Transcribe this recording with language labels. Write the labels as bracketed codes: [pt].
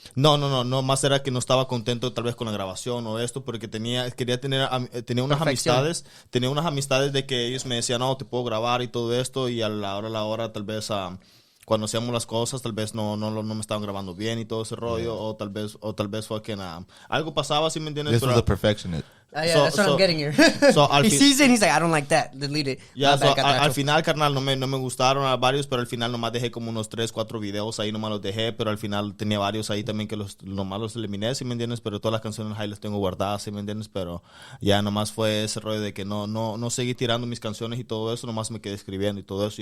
[es] No, más era que no estaba contento tal vez con la grabación o esto, porque tenía unas amistades de que ellos me decían, no, te puedo grabar y todo esto, y a la hora tal vez... cuando hacíamos las cosas tal vez no me estaban grabando bien y todo ese rollo, o tal vez fue que algo pasaba, ¿sí me entiendes? [en] This was a perfectionist. That's what I'm getting here. He sees it and he's like, I don't like that. Delete it. [es] Al final, carnal, no me gustaron a varios, pero al final nomás dejé como unos 3, 4 videos ahí, nomás los dejé, pero al final tenía varios ahí también que nomás los eliminé, ¿sí me entiendes? Pero todas las canciones ahí las tengo guardadas, ¿sí me entiendes? Pero ya nomás fue ese rollo de que no seguí tirando mis canciones y todo eso, nomás me quedé escribiendo y todo eso.